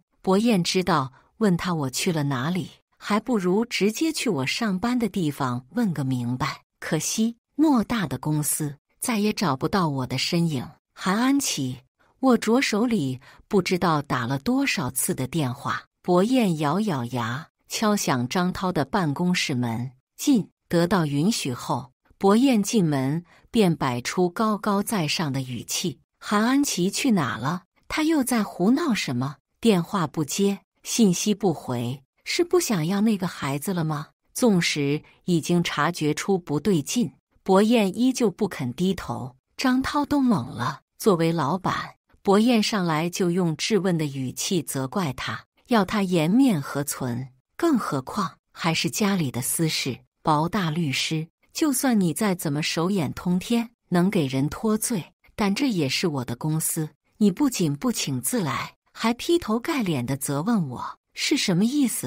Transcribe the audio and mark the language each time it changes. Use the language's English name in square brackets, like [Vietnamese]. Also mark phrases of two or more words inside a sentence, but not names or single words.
[Chinese] 薄燕知道問他我去了哪裡，還不如直接去我上班的地方問個明白。可惜偌大的公司再也找不到我的身影。韓安琪握着手裡不知道打了多少次的電話。薄燕咬咬牙，敲響張濤的辦公室門。進。得到允許後，薄燕進門便擺出高高在上的語氣：韓安琪去哪了？他又在胡鬧什麼？電話不接，信息不回，是不想要那個孩子了嗎？縱使已經察覺出不對勁，薄燕依舊不肯低頭。張濤都懵了， 作為老闆，薄彥上來就用質問的語氣責怪他，要他顏面何存？更何況還是家裡的私事。薄大律師，就算你再怎麼手眼通天，能給人脫罪，但這也是我的公司，你不僅不請自來，還劈頭蓋臉地責問我，是什麼意思？